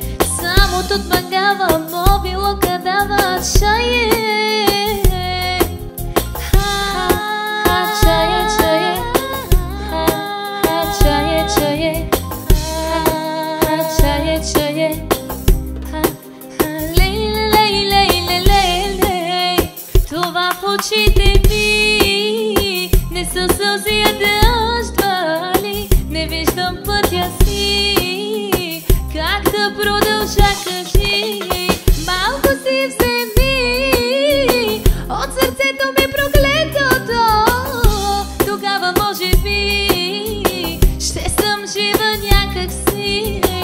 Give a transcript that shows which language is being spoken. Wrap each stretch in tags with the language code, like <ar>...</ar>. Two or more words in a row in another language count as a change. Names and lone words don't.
<rom>Само тут мангава, мобило кадава, чае. Чае, чае, чае, чае, чае, чае.</rom> <bg>Леле, леле, леле, това в очите ми не са сълзи, а дъжд вали. Не виждам пътя си, как да продължа, кажи. Малко си вземи от сърцето ми проклетото, тогава може би ще съм жива някак си.</bg>